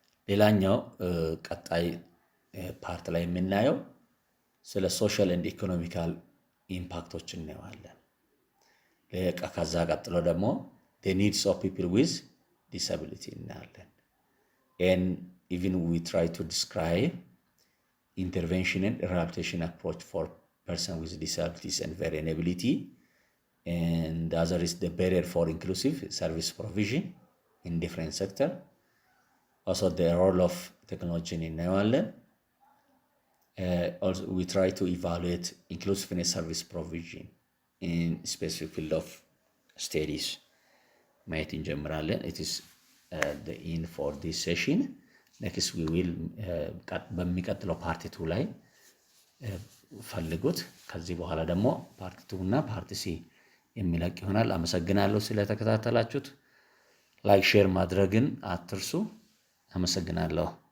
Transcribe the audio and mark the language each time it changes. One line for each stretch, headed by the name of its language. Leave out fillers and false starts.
Amharic: ሌላኛው ቀጣይ ፓርት ላይ የምናየው ስለ ሶሻል ኤንድ ኢኮኖሚካል ኢምፓክቶችን እናየዋለን። ከዛ ቀጥሎ ደግሞ
English: the needs of people with disability
Amharic: እናያለን።
English: and even we try to describe intervention and rehabilitation approach for person with disabilities and variability, and the other is the barrier for inclusive service provision in different sector. Also the role of technology
Amharic: እናየዋለን።
English: Also we try to evaluate inclusiveness service provision in specific field of studies
Amharic: ማየት እንጀምራለን።
English: it is the end for this session. next we will
Amharic: በሚቀጥለው ፓርት 2 ላይ ፈልጉት። ከዚህ በኋላ ደግሞ ፓርት 2 እና ፓርት 3 የሚለቅ ይሆናል። አመሰግናለሁ ስለተከታተላችሁት። ላይክ ሼር ማድረግን አትርሱ። አመሰግናለሁ።